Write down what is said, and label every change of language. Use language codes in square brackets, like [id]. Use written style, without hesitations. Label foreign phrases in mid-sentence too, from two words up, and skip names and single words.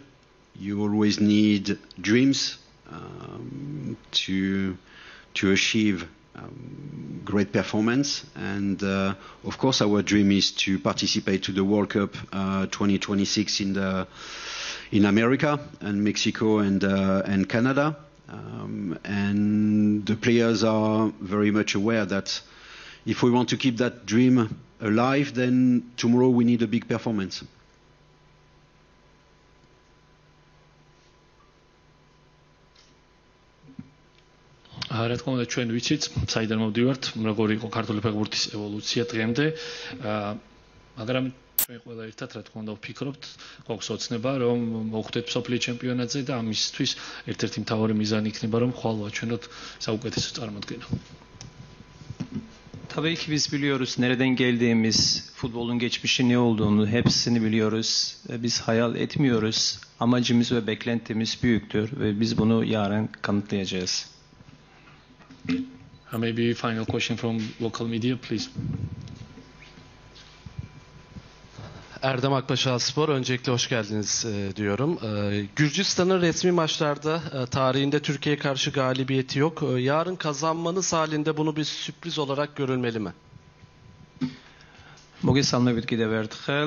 [en] You always need dreams to achieve great performance, and of course our dream is to participate to the World Cup 2026 in America and Mexico and Canada, and the players are very much aware that if we want to keep that dream alive, then tomorrow we need a big performance. [ka] რა თქმა უნდა ჩვენ ვიცით საიდან მოვდივართ, როგორი იყო ქართული ფეხბურთის ევოლუცია დღემდე, მაგრამ ჩვენ ყველა ერთად რა თქმა უნდა ვფიქრობთ, გვაქვს ოცნება რომ მოვხვდეთ მსოფლიო ჩემპიონატზე და ამისთვის ერთ-ერთი მთავარი მიზანი იქნება რომ ხვალ ვაჩვენოთ საუკეთესო წარმოდგენა. [tr] Tabii ki biz biliyoruz nereden geldiğimiz, futbolun geçmişi ne olduğunu hepsini biliyoruz. Biz hayal etmiyoruz. Amacımız ve beklentimiz büyüktür ve biz bunu yarın kanıtlayacağız. [en] Maybe final question from local media, please. [tr] Erdem Akbaşal Spor, öncelikle hoş geldiniz diyorum. Gürcistan'ın resmi maçlarda tarihinde Türkiye'ye karşı galibiyeti yok. Yarın kazanmanız halinde bunu bir sürpriz olarak görülmeli mi? [ka] მოგესალმებით კიდევ ერთხელ.